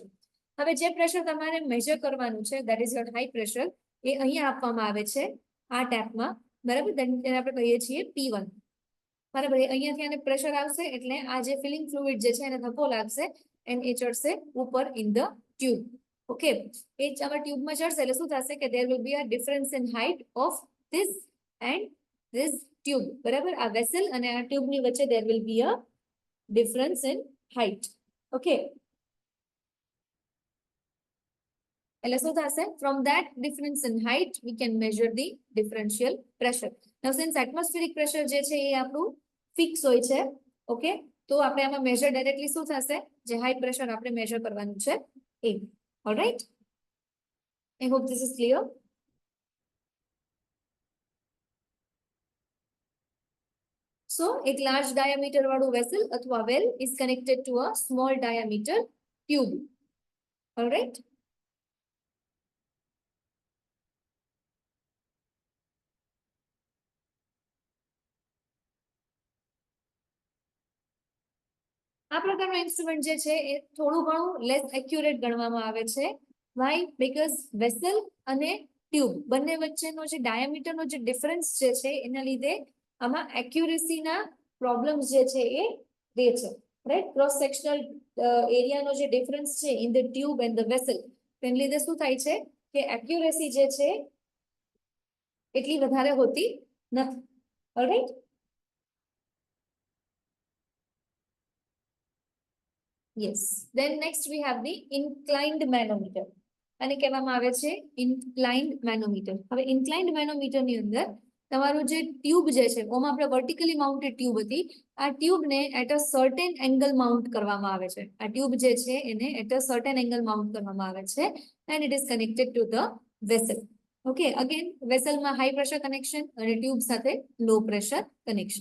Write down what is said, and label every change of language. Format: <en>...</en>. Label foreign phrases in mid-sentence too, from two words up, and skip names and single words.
<gu>હવે જે પ્રેશર તમારે મેજર કરવાનું છે</gu> <en>that is your high pressure,</en> <gu>એ અહીંયા આપવામાં આવે છે આ ટેપમાં, બરાબર, તેને આપણે કહીએ છીએ P1. બરાબર, અહીંયાથી આને પ્રેશર આવશે એટલે આ જે</gu> <en>filling fluid</en> <gu>જે છે એને ધક્કો લાગશે એન્ડ એ ચડશે ઉપર</gu> <en>in the tube.</en> <gu>ઓકે, એ આમાં ટ્યુબમાં ચડશે એટલે શું થશે કે</gu> <en>there will be a difference in height of this and this tube,</en> <gu>બરાબર, આ વેસલ અને આ ટ્યુબની વચ્ચે</gu> <en>there will be a difference in height.</en> <gu>ઓકે, એટલે શું થશે,</gu> <en>from that difference in height we can measure the differential pressure. Now since atmospheric pressure</en> <gu>જે છે એ આપણું ફિક્સ હોય છે, ઓકે, તો આપણે આમાં</gu> <en>measure directly</en> <gu>શું થશે, જે</gu> <en>high pressure</en> <gu>આપણે મેજર કરવાનું છે એ. ઓલરાઈટ,</gu> <en>I hope this is clear. So એક large diameter વાળું vessel અથવા well is connected to a small diameter tube. Alright.</en> <gu>આ પ્રકારનું ઇન્સ્ટ્રુમેન્ટ જે છે એ થોડું ઘણું</gu> <en>less accurate</en> <gu>ગણવામાં આવે છે. વાય?</gu> <en>because vessel</en> <gu>અને ટ્યુબ બંને વચ્ચેનો જે ડાયામીટરનો જે ડિફરન્સ જે છે એના લીધે આમાં એક્યુરેસીના પ્રોબ્લેમ્સ જે છે એ રહે છે, રાઈટ.</gu> <en>cross sectional area</en> <gu>જે ડિફરન્સ છે</gu> <en>in the tube and the vessel,</en> <gu>તેને લીધે શું થાય છે કે એક્યુરેસી જે છે એટલી વધારે હોતી નથી. ઓલરાઈટ.</gu> <en>Yes. Then next we have the inclined manometer.</en> <gu>આને કહેવામાં આવે છે</gu> <en>inclined manometer.</en> <gu>હવે</gu> <en>inclined manometer</en> <gu>ની અંદર તમારું જે ટ્યુબ જે છે, ઓમાં આપણે</gu> <en>vertically mounted tube</en> <gu>હતી, આ ટ્યુબને</gu> <en>at a certain angle mount</en> <gu>કરવામાં આવે છે. આ ટ્યુબ જે છે એને</gu> <en>at a certain angle mount</en> <gu>કરવામાં આવે છે</gu> <en>and it is connected to the vessel. okay, again</en> <gu>વેસલમાં</gu> <en>high pressure connection</en> <gu>અને ટ્યુબ સાથે</gu> <en>low pressure connection.</en>